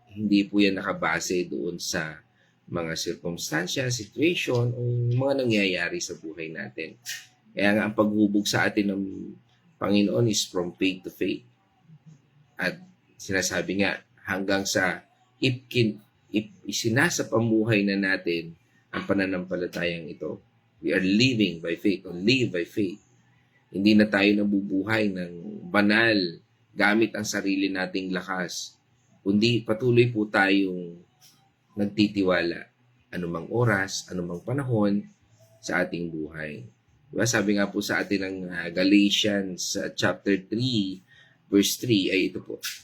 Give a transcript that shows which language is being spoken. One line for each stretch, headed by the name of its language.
Filipino: Hindi po yan nakabase doon sa mga circumstansya, situation, o mga nangyayari sa buhay natin. Kaya nga ang paghubog sa atin ng Panginoon
English: is from faith to faith.
Filipino: At sinasabi nga, hanggang sa isinasa pamuhay na natin ang pananampalatayang ito.
English: We are living by faith or live by faith.
Filipino: Hindi na tayo nabubuhay ng banal gamit ang sarili nating lakas. Kundi patuloy po tayong nagtitiwala anumang oras, anumang panahon sa ating buhay. Diba? Sabi nga po sa atin ng Galatians chapter 3 verse 3 ay ito po.